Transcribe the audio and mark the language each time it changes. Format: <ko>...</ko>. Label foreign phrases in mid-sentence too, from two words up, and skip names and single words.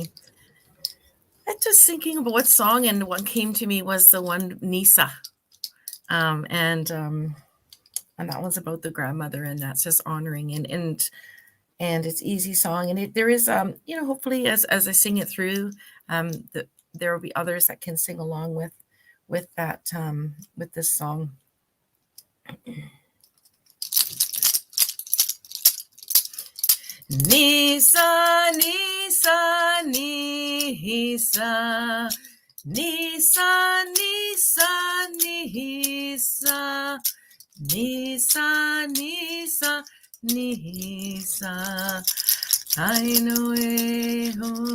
<en>I'm just thinking about what song, and what came to me was the one Nisa, and that one's about the grandmother, and that's just honoring and it's easy song, and there is hopefully as I sing it through, there will be others that can sing along with that with this song. Nisa, Nisa, Nisa, Nisa, Nisa, Nisa, Nisa, Nisa, Nisa, Kainoeho,</en>